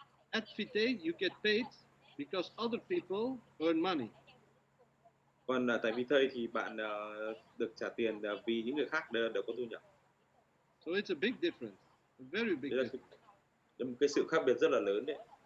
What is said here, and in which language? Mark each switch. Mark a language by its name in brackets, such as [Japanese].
[English] At Vitae, you get paid because other people earn money. [Vietnamese] Còn tại Vitae thì bạn được trả tiền vì những người khác đều có thu nhập. [English] So it's a big difference, a very big difference. [Vietnamese] Là một cái sự khác biệt rất là lớn đấy.